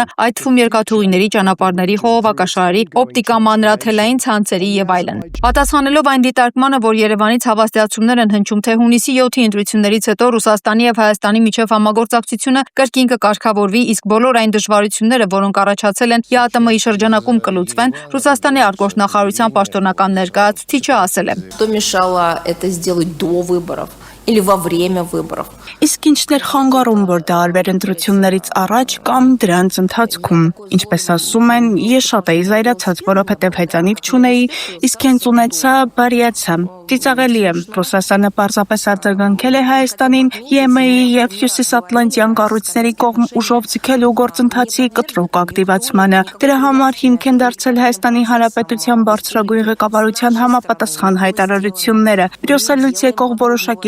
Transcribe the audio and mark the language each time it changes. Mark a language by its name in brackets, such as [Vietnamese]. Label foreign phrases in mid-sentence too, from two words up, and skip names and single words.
[Armenian] այդ թվում երկաթուղիների, ճանապարհների, խողովակաշարերի, օպտիկա, մանրաթելային ցանցերի եւ այլն։ Պատասխանելով այն դիտարկմանը, որ Երևանից հավաստիացումներ են հնչում, թե հունիսի 7-ի ընտրություններից հետո Ռուսաստանի եւ Հայաստանի միջև համագործակցությունը կրկին կկարգավորվի, իսկ բոլոր այն դժվարությունները, որոնք առաջացել են ԵԱՏՄ-ի շրջանակում կլուծվեն, Ռուսաստանի արտգործնախարարության պաշտոնական ներկայացուցիչը ասել է. [Russian] Что мешало это сделать до выборов или во время выборов? [Armenian] Իսկ ինչներ խանգարում, որ դա արվեր ընտրություններից առաջ կամ դրանց ընթացքում։ Ինչպես ասում են, ես շատ էի զայրացած, որովհետև հեծանիվ չունեի, իսկ հենց ունեցա, բարիացա։ Ծիծաղելի է, Ռուսաստանը պարզապես արձագանքել է Հայաստանին ԵՄ-ի եւ Հյուսիսատլանտյան կառույցների կողմ ուժով ձգելու գործընթացի կտրուկ ակտիվացմանը։ Դրա համար հիմք են դարձել Հայաստանի Հանրապետության բարձրագույն ղեկավարության համապատասխան հայտարարությունները, մյուսելուց եկող որոշակի